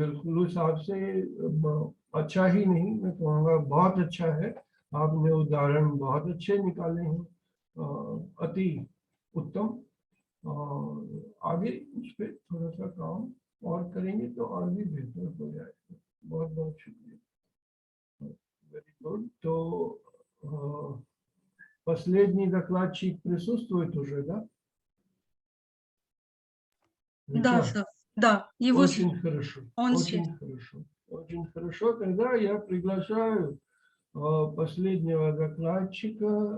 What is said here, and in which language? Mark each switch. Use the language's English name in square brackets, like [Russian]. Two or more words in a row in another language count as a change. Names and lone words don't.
[Hindi] बिल्कुल उस हिसाब से अच्छा ही नहीं, मैं कहूँगा बहुत अच्छा है। आपने उदाहरण बहुत अच्छे निकाले हैं, अति उत्तम। आगे उस पर थोड़ा सा काम और करेंगे तो और भी बेहतर हो जाएगा। बहुत बहुत शुक्रिया, [English] very good. [Russian] То последний докладчик присутствует уже, да? Да, сэр. Да, его очень хорошо, он очень здесь. хорошо, очень хорошо. Тогда я приглашаю последнего докладчика.